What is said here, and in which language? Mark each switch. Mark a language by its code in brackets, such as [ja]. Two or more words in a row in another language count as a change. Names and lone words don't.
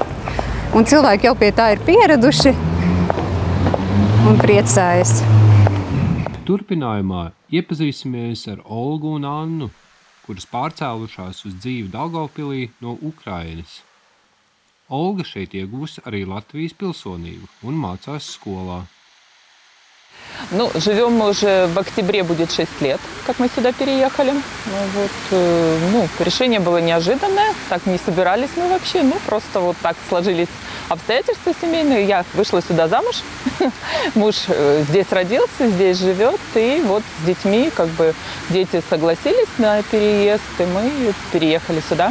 [lv] Un cilvēki jau pie tā ir pieraduši un priecājas. Turpinājumā iepazīsimies ar Olgu un Annu, kuras pārcēlušās uz dzīvi Daugavpilī no Ukrainas. Olga šeit ieguvusi arī Latvijas pilsonību un mācās skolā. [ru] Живем мы уже в октябре, будет 6 лет, как мы сюда переехали. Решение было неожиданное, так не собирались мы вообще, просто вот так сложились обстоятельства семейные. Я вышла сюда замуж, муж здесь родился, здесь живет, и вот с детьми, дети согласились на переезд, и мы переехали сюда.